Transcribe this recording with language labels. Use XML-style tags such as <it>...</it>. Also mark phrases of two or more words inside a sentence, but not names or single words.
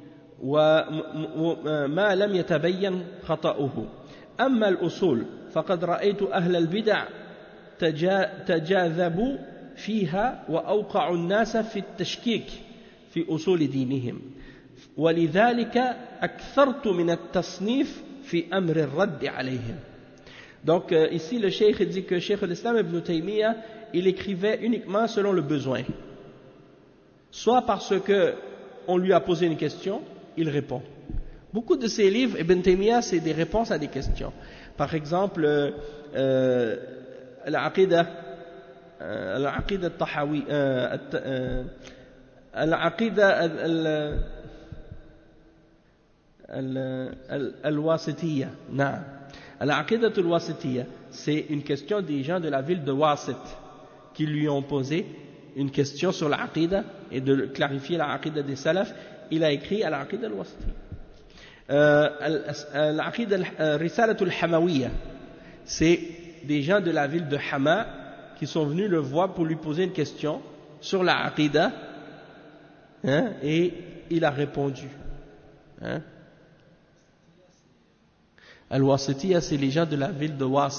<ar>وما لم يتبين خطأه أما الأصول فقد رأيت أهل البدع تجاذبوا فيها وأوقعوا الناس في التشكيك في أصول دينهم ولذلك أكثرت من التصنيف في أمر الرد عليهم.</ar> <fr>Donc ici le cheikh dit que Cheikh l'Islam Ibn Taymiyyah il écrivait uniquement selon le besoin, soit parce que on lui a posé une question, il répond. Beaucoup de ces livres Ibn Taymiyyah c'est des réponses à des questions. Par exemple Al-Aqidah al-Tahawi Al-Aqidah al-Wasitiyya. Al-Aqidah al-Wasitiyya, c'est une question des gens de la ville de Wasit qui lui ont posé une question sur l'Aqidah et de clarifier l'Aqidah des Salaf. Il a écrit Al-Aqidah al-Wasitiyya. Al-Aqidah al-Risalat al-Hamawiyya, c'est des gens de la ville de Hama qui sont venus le voir pour lui poser une question sur l'Aqidah, et il a répondu. Al-Wasitiyya, c'est les gens de la ville de Wasit.</fr>